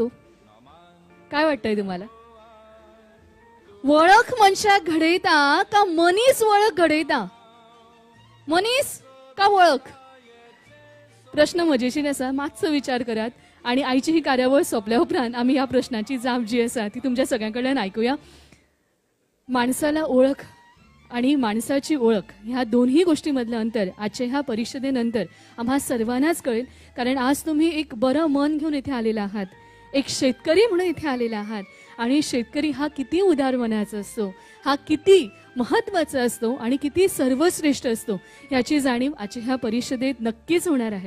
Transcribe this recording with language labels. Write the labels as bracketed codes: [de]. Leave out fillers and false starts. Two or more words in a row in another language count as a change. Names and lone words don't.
[mr] काय वाटतंय तुम्हाला? [kok] ओळख मनशाक घडयता का मनीस ओळख घडयता? मनीस का ओळख? प्रश्न मजेशीर असा, मातसो विचार करात आणि आईची ही कार्यावळ सोंपल्या उपरांत आम्ही ह्या प्रश्नाची जाप जी आसा ती तुमच्या सगळ्यांकडल्यान ऐकूया. [mr] माणसाला ओळख आणि माणसाची ओळख ह्या दोन्ही गोष्टीमधलं अंतर आजच्या ह्या परिषदेनंतर आम्हा सर्वांनाच कळेल. कारण आज तुम्ही एक बरं मन घेऊन इथे आलेला आहात, एक शेतकरी म्हणून इथे आलेला आहात. आणि शेतकरी हा किती उदार मनाचा असतो, हा किती महत्त्वाचा असतो आणि किती सर्वश्रेष्ठ असतो याची जाणीव आजच्या ह्या परिषदेत नक्कीच होणार आहेत.